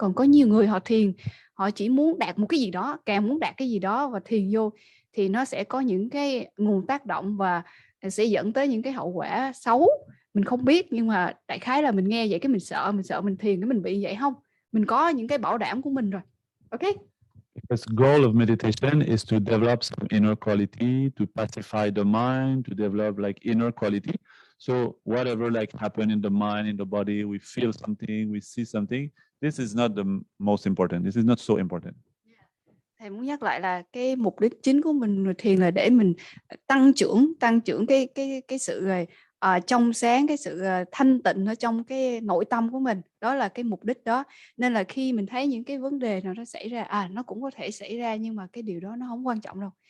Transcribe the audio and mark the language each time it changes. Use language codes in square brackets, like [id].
[vi] Còn có nhiều người họ thiền, họ chỉ muốn đạt một cái gì đó, càng muốn đạt cái gì đó và thiền vô thì nó sẽ có những cái nguồn tác động và sẽ dẫn tới những cái hậu quả xấu. Mình không biết, nhưng mà đại khái là mình nghe vậy cái mình sợ mình thiền cái mình bị vậy. Không, mình có những cái bảo đảm của mình rồi. [en] Ok. Because goal of meditation is to develop some inner quality, to pacify the mind, to develop like inner quality. So whatever like happen in the mind, in the body, we feel something, we see something. This is not the most important. This is not so important. [vi] Thầy muốn nhắc lại là cái mục đích chính của mình thiền là để mình tăng trưởng cái sự trong sáng, cái sự thanh tịnh ở trong cái nội tâm của mình. Đó là cái mục đích đó. Nên là khi mình thấy những cái vấn đề nào nó xảy ra, nó cũng có thể xảy ra, nhưng mà cái điều đó nó không quan trọng đâu.